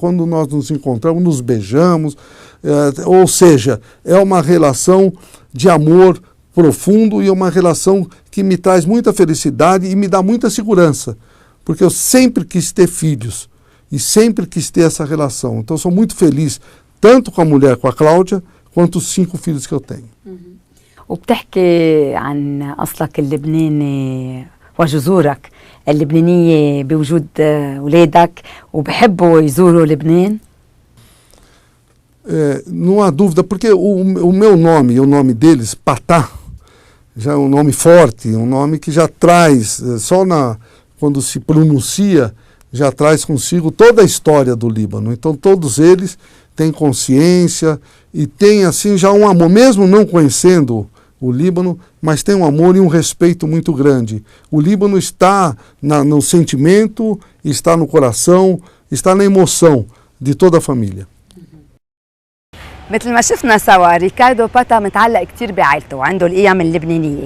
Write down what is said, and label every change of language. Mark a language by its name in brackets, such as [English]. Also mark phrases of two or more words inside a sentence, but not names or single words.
[Portuguese] Quando nós nos encontramos, nos beijamos. Ou seja, é uma relação de amor profundo e uma relação que me traz muita felicidade e me dá muita segurança, porque eu sempre quis ter filhos e sempre quis ter essa relação. Então eu sou muito feliz, tanto com a mulher, com a Cláudia, quanto os 5 filhos que eu tenho. [Arabic] وبتحكي عن أصلك اللبناني وجذورك اللبنانية بوجود أولادك وبحبوا يزوروا لبنان؟ [Portuguese] Não há dúvida, porque o meu nome e o nome deles, Patá, já é um nome forte, um nome que já traz, quando se pronuncia, já traz consigo toda a história do Líbano. Então todos eles têm consciência e têm assim já um amor, mesmo não conhecendo o Líbano, mas tem um amor e um respeito muito grande. O Líbano está no sentimento, está no coração, está na emoção de toda a família. [Arabic] مثل ما شفنا سوا ريكاردو باتا متعلق كتير بعائلته وعنده القيم اللبنانية.